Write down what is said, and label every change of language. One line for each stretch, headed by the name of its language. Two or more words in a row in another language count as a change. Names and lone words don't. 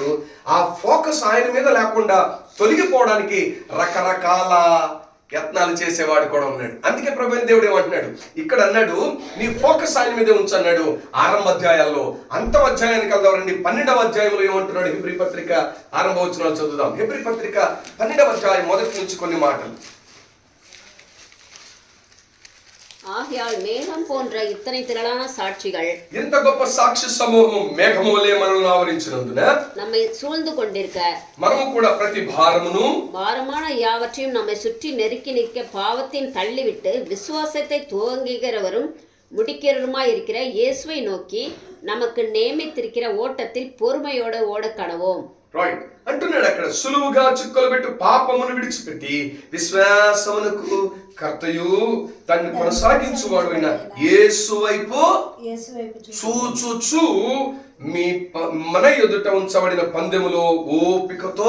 Telugu: ఆ ఫోకస్ ఆయన మీద లేకుండా తొలగిపోవడానికి రకరకాల యత్నాలు చేసేవాడు కూడా ఉన్నాడు. అందుకే ప్రభువైన దేవుడు ఏమంటున్నాడు ఇక్కడ అన్నాడు, నీ ఫోకస్ ఆయన మీదే ఉంచన్నాడు. 6వ అధ్యాయాల్లో అంతవ అధ్యాయానికి వెళ్దామండి. 12వ అధ్యాయంలో ఏమంటున్నాడు? హెబ్రీ పత్రిక 6వ వచనాలు చదువుదాం. హెబ్రీ పత్రిక 12వ అధ్యాయం మొదటి నుంచి కొన్ని మాటలు.
Tamil: ஆகையால் மேகம் போன்ற இத்தனை திரளான சாட்சிகள்
Telugu: ఇంత గొప్ప సాక్షి సమూహం మేఘములే మనల్ని ఆవరించినందున
Tamil: நம்மை சூழ்ந்து கொண்டிருக்க
Telugu: మనము కూడా ప్రతి భారమును
Tamil: பாரமான யாவற்றையும் நம்மை சுற்றி நெருக்கி நிற்க பாவத்தின் தள்ளிவிட்டு விசுவாசத்தை துவங்குகிறவரும் முடிக்கிறவருமாய் இருக்கிற இயேசுவை நோக்கி நமக்கு நியமித்திருக்கிற ஓட்டத்தில் பொறுமையோடு ஓட கடவோம்.
Telugu: రైట్ అంటున్నాడు అక్కడ, సులువుగా చిక్కులు పెట్టు పాపమును విడిచిపెట్టి విశ్వాసమునకు కర్తయు దాన్ని కొనసాగించువాడు అయిన యేసు వైపు చూచుచు మన ఎదుట ఉంచబడిన పందెములో ఓపికతో.